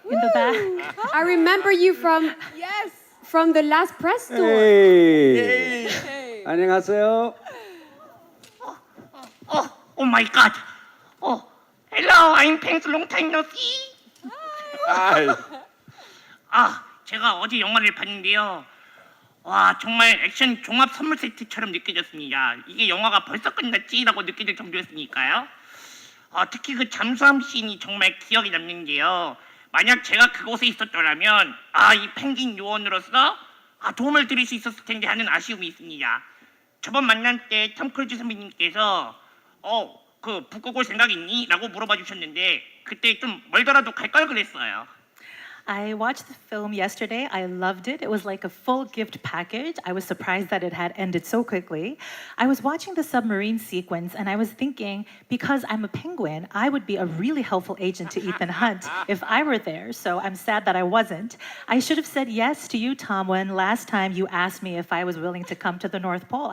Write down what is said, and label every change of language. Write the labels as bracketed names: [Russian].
[English] in the back? I remember you from from the last press tour. [Korean] Hey. 안녕하세요. [English] Oh my God. Oh, hello. I'm Peng's long time no see. [Korean] 제가 어제 영화를 봤는데요. 와, 정말 액션 종합 선물 세트처럼 느껴졌습니다. 이게 영화가 벌써 끝났지라고 느껴질 정도였으니까요. 특히 그 잠수함 씬이 정말 기억에 남는 게요. 만약 제가 그곳에 있었더라면 이 펭귄 요원으로서 도움을 드릴 수 있었을 텐데 하는 아쉬움이 있습니다. 저번 만날 때 톰크루즈 선배님께서 그 북극 올 생각 있니? 라고 물어봐 주셨는데 그때 좀 멀더라도 갈 걸 그랬어요. [English] I watched the film yesterday. I loved it. It was like a full gift package. I was surprised that it had ended so quickly. I was watching the submarine sequence and I was thinking, because I'm a penguin, I would be a really helpful agent to Ethan Hunt if I were there. So I'm sad that I wasn't. I should have said yes to you, Tom, when last time you asked me if I was willing to come to the North Pole.